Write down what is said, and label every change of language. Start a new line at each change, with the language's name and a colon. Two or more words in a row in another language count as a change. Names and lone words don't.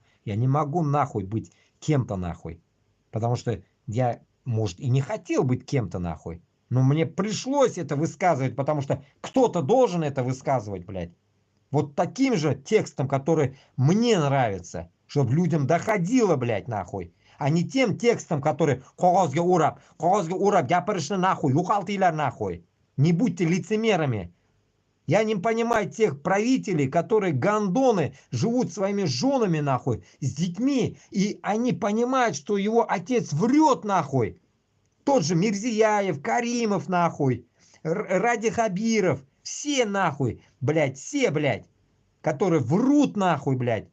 Russian: Я не могу нахуй быть кем-то нахуй. Потому что я, может, и не хотел быть кем-то нахуй. Но мне пришлось это высказывать, потому что кто-то должен это высказывать, блядь. Вот таким же текстом, который мне нравится. Чтобы людям доходило, блядь, нахуй. А не тем текстом, который
Kazakh: қағазға урап,
Russian: гапырышны нахуй, юқалтыйлар нахуй. Не будьте лицемерами. Я не понимаю тех правителей, которые гандоны живут своими женами нахуй, с детьми, и они понимают, что его отец врет нахуй. Тот же Мирзияев, Каримов нахуй, Ради Хабиров, все нахуй, блядь, все, блядь, которые врут нахуй, блядь.